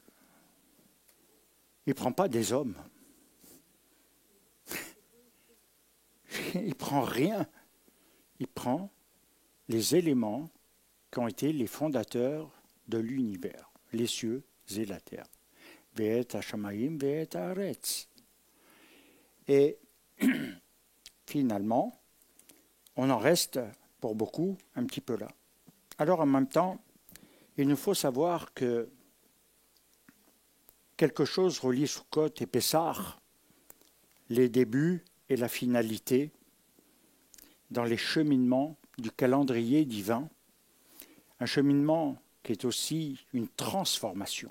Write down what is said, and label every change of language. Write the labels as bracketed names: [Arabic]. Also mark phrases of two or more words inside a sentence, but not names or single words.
[French] Il ne prend pas des hommes. Il ne prend rien. Il prend les éléments qui ont été les fondateurs de l'univers, les cieux et la terre. [Hebrew] ואת השמים ואת הארץ. [French] Et finalement, on en reste pour beaucoup un petit peu là. Alors en même temps, il nous faut savoir que quelque chose relie Sukkot et Pessah, les débuts et la finalité, dans les cheminements du calendrier divin, un cheminement qui est aussi une transformation.